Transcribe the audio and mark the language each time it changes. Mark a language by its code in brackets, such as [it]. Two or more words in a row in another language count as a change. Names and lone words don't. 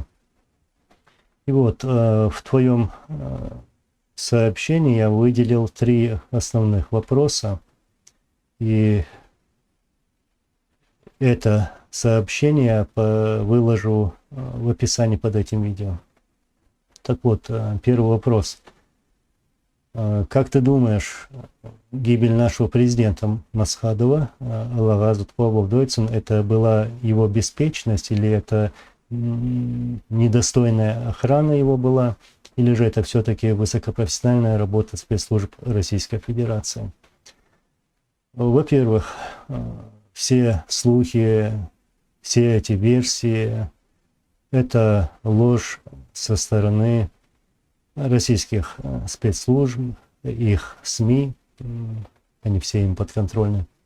[ru] И вот в твоем сообщении я выделил 3 основных вопроса, и это сообщение выложу в описании под этим видео. Так вот, первый вопрос. Как ты думаешь, гибель нашего президента Масхадова, [ar] الله عز وجل, [ru] это была его беспечность, или это недостойная охрана его была, или же это все-таки высокопрофессиональная работа спецслужб Российской Федерации? Во-первых, все слухи, все эти версии – это ложь со стороны российских спецслужб, их СМИ, они все им подконтрольны.